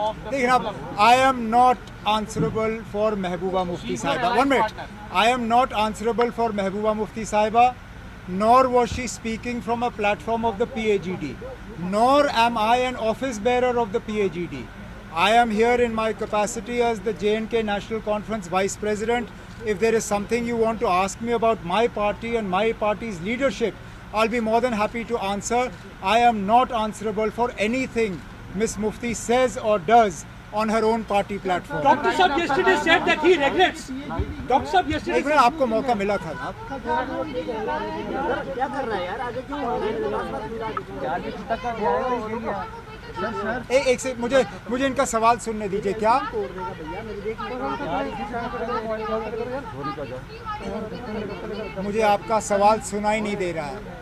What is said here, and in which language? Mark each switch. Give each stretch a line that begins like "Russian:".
Hindi: देखिए अब,
English: I am not answerable for Mehbooba Mufti साहिबा।
Hindi: 1 minute,
English: I am not answerable for Mehbooba Mufti साहिबा, nor was she speaking from a platform of the PAGD, nor am I an office bearer of the PAGD. I am here in my capacity as the J&K National Conference Vice President. If there is something you want to ask me about my party and my party's leadership, I'll be more than happy to answer. I am not answerable for anything Ms. Mufti says or does on her own party platform. Dr. Saab yesterday said that he regrets. Dr. Saab yesterday
Hindi: एक minute, आपको मौका मिला था ना। क्या कर रहा है यार, आगे क्यों एक से मुझे इनका सवाल सुनने दीजिए। क्या मुझे आपका सवाल सुनाई नहीं दे रहा है।